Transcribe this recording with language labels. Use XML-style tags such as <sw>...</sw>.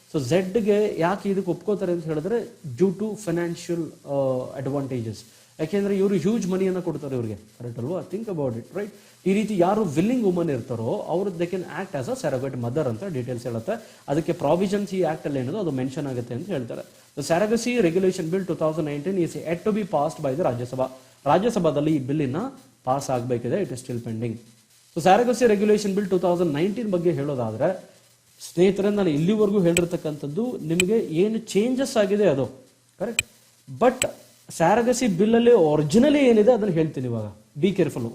<kn>So ಝೆಡ್ಗೆ ಯಾಕೆ ಇದಕ್ಕೆ ಒಪ್ಕೋತಾರೆ ಅಂತ ಹೇಳಿದ್ರೆ,</kn> <en>Due to financial advantages.</en> <kn>ಯಾಕೆಂದ್ರೆ ಇವರು ಹ್ಯೂಜ್ ಮನಿಯನ್ನು ಕೊಡ್ತಾರೆ ಇವ್ರಿಗೆ, ಕರೆಕ್ಟ್ ಅಲ್ವಾ?</kn> <en>think about it,</en> <kn>right? ಈ ರೀತಿ ಯಾರು ವಿಲ್ಲಿಂಗ್ ವುಮನ್ ಇರ್ತಾರೋ ಅವರು</kn> <en>they can act as a surrogate mother</en> <kn>ಅಂತ ಡೀಟೇಲ್ಸ್ ಹೇಳುತ್ತೆ. ಅದಕ್ಕೆ ಪ್ರಾವಿಷನ್ಸ್ ಈ ಆಕ್ಟ್ ಅಲ್ಲಿ ಏನದು ಅದು ಮೆನ್ಷನ್ ಆಗುತ್ತೆ ಅಂತ ಹೇಳ್ತಾರೆ.</kn> <en>The surrogacy regulation bill 2019 is yet to be passed by the Rajya Sabha.</en> <kn>ರಾಜ್ಯಸಭಾದಲ್ಲಿ ಈ ಬಿಲ್ಲಿನ ಪಾಸ್ ಆಗಬೇಕಿದೆ.</kn> <en>It is still pending.</en> <kn>So ಸೆರಗಸಿ regulation bill 2019 ಬಗ್ಗೆ ಹೇಳೋದಾದ್ರೆ ಸ್ನೇಹಿತರೆ, ನಾನು ಇಲ್ಲಿವರೆಗೂ ಹೇಳಿರ್ತಕ್ಕಂಥದ್ದು ನಿಮಗೆ ಏನು ಚೇಂಜಸ್ ಆಗಿದೆ ಅದು ಕರೆಕ್ಟ್. ಬಟ್ ಸ್ಯಾರಗಸಿ ಬಿಲ್ ಅಲ್ಲಿ ಒರಿಜಿನಲಿ ಏನಿದೆ ಅದನ್ನು ಹೇಳ್ತೀನಿ ಇವಾಗ.</kn> <en>Be careful.</en>